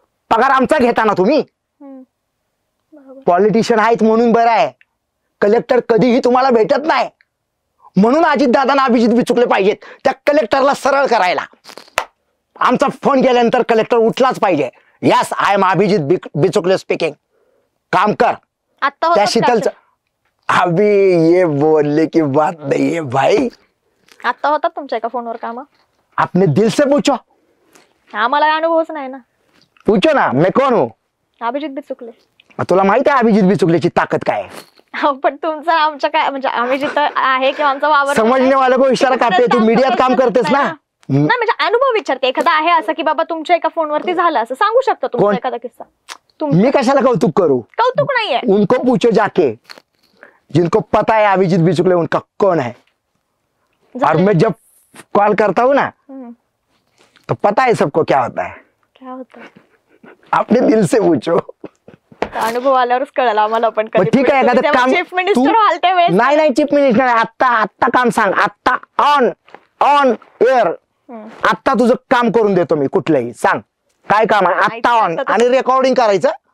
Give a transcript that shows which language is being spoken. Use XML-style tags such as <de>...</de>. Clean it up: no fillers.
<mr>पगार आमचा घेता ना तुम्ही. पॉलिटिशियन आहेत म्हणून बरं आहे. कलेक्टर कधीही तुम्हाला भेटत नाही. म्हणून अजितदादांना अभिजित बिचुकले पाहिजेत त्या कलेक्टरला सरळ करायला. आमचा फोन केल्यानंतर कलेक्टर उठलाच पाहिजे.</mr> <en>Yes, I am Abhijit Bichukale speaking.</en> <mr>काम कर. आता त्या शीतलचं</mr> <hi>अभी ये बोलने की बात नहीं है भाई.</hi> <mr>आता होतात तुमच्या एका फोनवर काम?</mr> <hi>अपने दिल से पूछो.</hi> <mr>आम्हाला अनुभवच नाही ना.</mr> <hi>पूछो ना, मैं कौन हूँ.</hi> <mr>अभिजित बी चुकले. तुला माहिती आहे अभिजित बिचुकलेची ताकद काय आहे. पण तुमचं आमच्या काय म्हणजे आम्ही जिथं आहे किंवा आमचा वावर</mr> <hi>समजने वाले को इशारा करते.</hi> <mr>तू मीडियात काम करतेस ना. नाही म्हणजे अनुभव विचारते. एखादा आहे असं की बाबा तुमच्या एका फोनवरती झालं असं सांगू शकता तुमचा कोण? एखादा किस्सा? मी कशाला कौतुक करू. कौतुक नाहीये.</mr> <hi>उनको पूछो जाके, जिनको पता है अभिजित बिचुकले उनका कौन है. और मैं जब कॉल करता हूँ ना, तो पता है सबको क्या होता है.</hi> <mr>क्या होतं?</mr> <hi>अपने दिल से पूछो.</hi> <mr>अनुभव आल्यावरच कळलं आम्हाला. पण मग ठीक आहे, एखादं काम चीफ मिनिस्टर व्हाल त्यावेळेस नाही चीफ मिनिस्टर आत्ता काम सांग. आत्ता ऑन एअर. आत्ता तुझं काम करून देतो मी. कुठलंही सांग काय काम आहे. आत्ता ऑन. आणि रेकॉर्डिंग करायचं,</mr>